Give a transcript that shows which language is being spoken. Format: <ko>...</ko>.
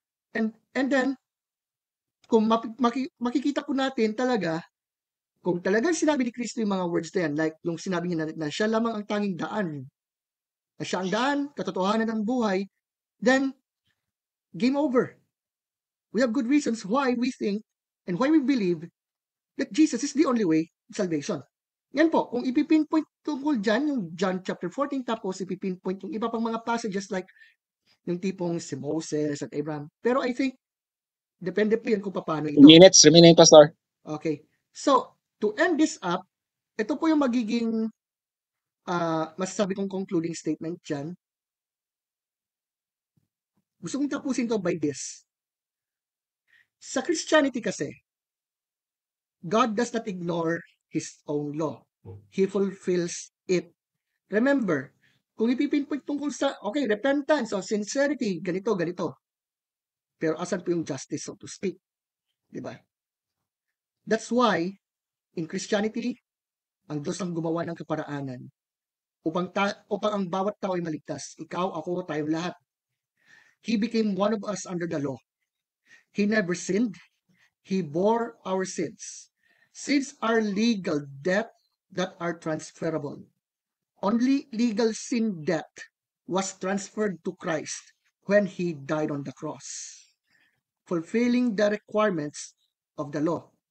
<tl>And then, kung makikita po natin talaga, kung talagang sinabi ni Kristo yung mga words na yan, like yung sinabi niya na siya lamang ang tanging daan, na siya ang daan, katotohanan ng buhay,</tl> <en>then, game over. We have good reasons why we think and why we believe that Jesus is the only way to salvation.</en> <tl>Yan po, kung ipipinpoint tungkol dyan, yung John chapter 14, tapos ipipinpoint yung iba pang mga passages like yung tipong si Moses at Abraham. Pero</tl> <en>I think,</en> <tl>depende po yan kung paano ito.</tl> <en>2 minutes remaining, Pastor. Okay. So, to end this up,</en> <tl>ito po yung magiging masasabi kong concluding statement dyan. Gusto kong tapusin to</tl> <en>by this.</en> <tl>Sa Christianity kasi,</tl> <en>God does not ignore His own law. He fulfills it. Remember,</en> <tl>kung ipipinpoint tungkol sa,</tl> <en>okay, repentance o sincerity, ganito.</en> <tl>Pero asan po yung justice,</tl> <en>so to speak?</en> <tl>Diba?</tl> <en>That's why, in Christianity,</en> <tl>ang Diyos ang gumawa ng kaparaanan upang ang bawat tao ay maligtas. Ikaw, ako, tayo lahat.</tl> <en>He became one of us under the law. He never sinned. He bore our sins. Sins are legal debt that are transferable. Only legal sin debt was transferred to Christ when He died on the cross, fulfilling the requirements of the law.</en>